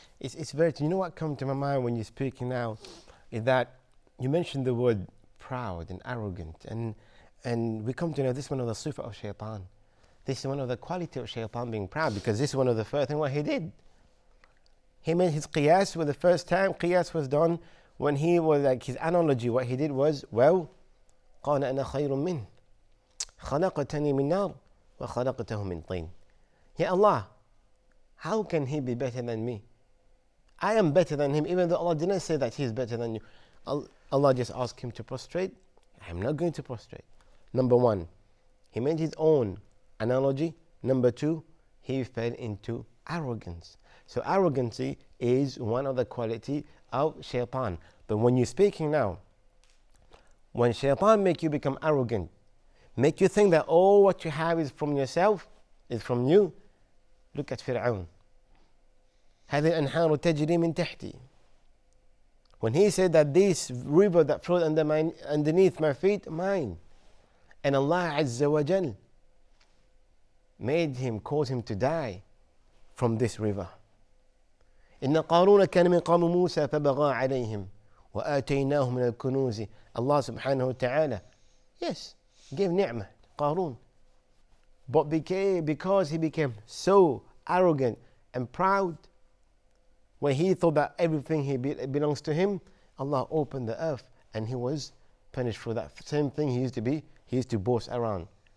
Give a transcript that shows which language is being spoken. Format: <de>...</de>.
<en>It's very true. You know what comes to my mind when you're speaking now is that you mentioned the word proud and arrogant, and we come to know this is one of the sifa of shaitan. This is one of the quality of shaitan, being proud, because this is one of the first things what he did. He made his qiyas for the first time. Qiyas was done when he was like his analogy. What he did was, well,</en> <ar>قال أنا خير منه خلقتني من نار وخلقته من طين.</ar> <en>Ya Allah, how can he be better than me? I am better than him, even though Allah didn't say that he is better than you. Allah just asked him to prostrate. I am not going to prostrate. Number one, he made his own analogy. Number two, he fell into arrogance. So arrogancy is one of the quality of shaitan. But when you're speaking now, when shaitan make you become arrogant, make you think that all what you have is from yourself, is from you, look at Fir'aun.</en> <ar>هذه الأنهار تجري من تحتي.</ar> <en>When he said that this river that flowed underneath my feet, mine. And Allah Azza wa Jal made him, caused him to die from this river.</en> <ar>إن قارون كان من قوم موسى فبغى عليهم وآتيناه من الكنوز.</ar> <en>Allah subhanahu wa ta'ala, yes, gave ni'mah, Qarun. But because he became so arrogant and proud, when he thought that everything belongs to him, Allah opened the earth and he was punished for that same thing he used to boast around.</en>